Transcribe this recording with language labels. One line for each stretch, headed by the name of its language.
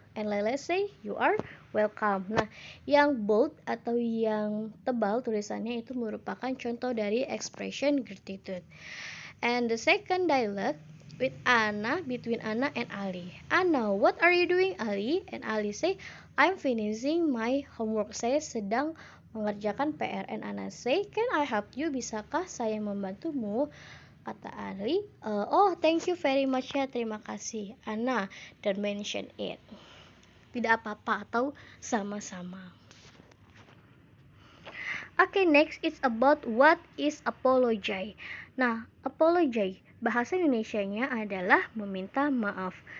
English: And Laila say you are welcome.
Indonesian: Nah, yang bold atau yang tebal tulisannya itu merupakan contoh dari expression gratitude.
English: And the second dialogue with Anna, between Anna and Ali. Anna, what are you doing, Ali? And Ali say, I'm finishing my homework.
Indonesian: Saya sedang mengerjakan PR.
English: And Anna say, can I help you?
Indonesian: Bisakah saya membantumu? Kata Ali,
English: oh thank you very much
Indonesian: ya, terima kasih. Anna,
English: don't mention it.
Indonesian: Tidak apa-apa atau sama-sama.
English: Okay, next it's about what is apology.
Indonesian: Nah, apology bahasa Indonesianya adalah meminta maaf.